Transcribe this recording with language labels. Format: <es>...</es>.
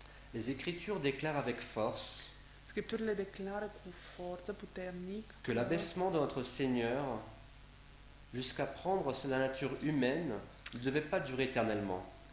<fr>Les Écritures déclarent avec force</fr> <ro>Scripturile declară cu forță puternic</ro> <fr>que l'abaissement de notre Seigneur jusqu'à prendre la nature humaine ne devait pas durer éternellement.</fr>